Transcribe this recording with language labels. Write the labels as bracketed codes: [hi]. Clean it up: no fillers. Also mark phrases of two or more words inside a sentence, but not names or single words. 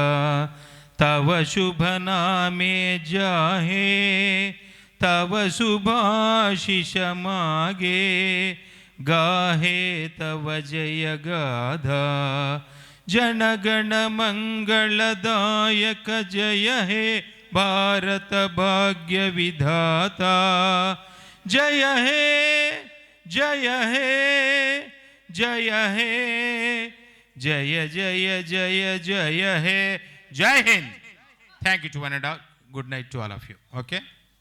[bn] তব শুভ নামে জাহে তব শুভাশিষ মাগে, গাহে তব জয় গাধা, জনগণ মঙ্গলদায়ক জয় হে ভারত ভাগ্য বিধাতা, জয় হে জয় হে জয় হে জয় জয় জয় জয় হে. [hi] जय हिंद. [en] Thank you to one and all. Good night to all of you. Okay.